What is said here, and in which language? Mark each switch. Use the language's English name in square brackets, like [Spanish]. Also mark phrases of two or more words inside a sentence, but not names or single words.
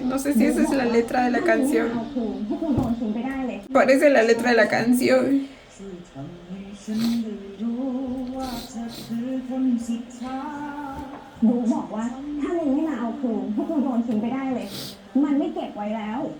[Spanish] No sé si esa es la letra de la canción. Parece la letra de la canción. [Thai] บูบอกว่าถ้ามึงไม่มาเอาคืนพวกกูโดนทิ้งไปได้เลย มันไม่เก็บไว้แล้ว